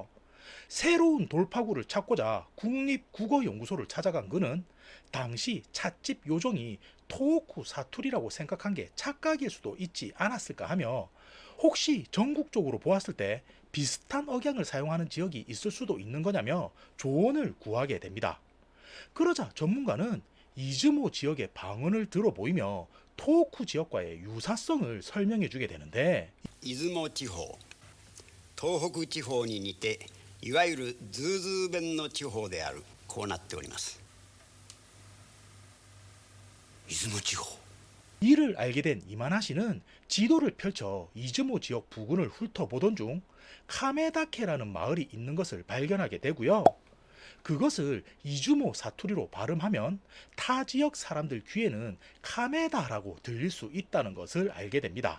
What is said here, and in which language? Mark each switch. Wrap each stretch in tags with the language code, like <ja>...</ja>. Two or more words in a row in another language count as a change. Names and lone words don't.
<ko>새로운 돌파구를 찾고자 국립국어연구소를 찾아간 그는 당시 찻집 요정이 토호쿠 사투리라고 생각한 게 착각일 수도 있지 않았을까 하며 혹시 전국적으로 보았을 때 비슷한 억양을 사용하는 지역이 있을 수도 있는 거냐며 조언을 구하게 됩니다. 그러자 전문가는 이즈모 지역의 방언을 들어보이며 토호쿠 지역과의 유사성을 설명해 주게 되는데,</ko> <ja>出雲地方東北地方に似ていわゆるズーズー弁の地方であるこうなっております。出雲地方。</ja> <ko>이를 알게 된 이마나 씨는 지도를 펼쳐 이즈모 지역 부근을 훑어보던 중 카메다케라는 마을이 있는 것을 발견하게 되고요. 그것을 이즈모 사투리로 발음하면 타 지역 사람들 귀에는 카메다라고 들릴 수 있다는 것을 알게 됩니다.</ko>